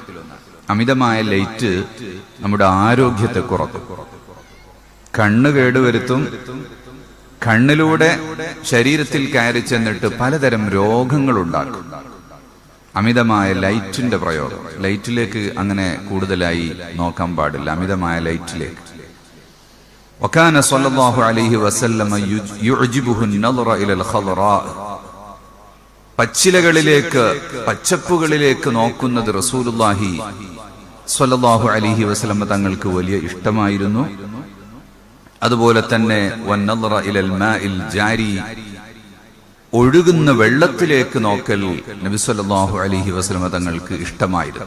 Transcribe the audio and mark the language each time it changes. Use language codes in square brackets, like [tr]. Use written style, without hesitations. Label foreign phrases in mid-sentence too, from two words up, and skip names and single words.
[ml] അമിതമായ ലൈറ്റ് നമ്മുടെ ആരോഗ്യത്തെ കുറക്കും, കണ്ണ് കേടുവരുത്തും, കണ്ണിലൂടെ ശരീരത്തിൽ കയറി ചെന്നിട്ട് പലതരം രോഗങ്ങൾ ഉണ്ടാക്കും. അമിതമായ ലൈറ്റിന്റെ പ്രയോഗം, ലൈറ്റിലേക്ക് അങ്ങനെ കൂടുതലായി നോക്കാൻ പാടില്ല, അമിതമായ ലൈറ്റിലേക്ക്. [ar] وكان صلى الله عليه وسلم يعجبه النظر الى الخضراء. [ml] പച്ചിലകളിലേക്ക്, പച്ചപ്പുകളിലേക്ക് നോക്കുന്നത് റസൂലുള്ളാഹി [ar] صلى الله عليه وسلم [ml] തങ്ങൾക്ക് വലിയ ഇഷ്ടമായിരുന്നു. അതുപോലെ തന്നെ [ar] والنظر إلى الماء الجاري, [ml] ഒഴുകുന്ന വെള്ളത്തിലേക്ക് നോക്കൽ നബി [ar] صلى الله عليه وسلم [ml] തങ്ങൾക്ക് ഇഷ്ടമായിരുന്നു.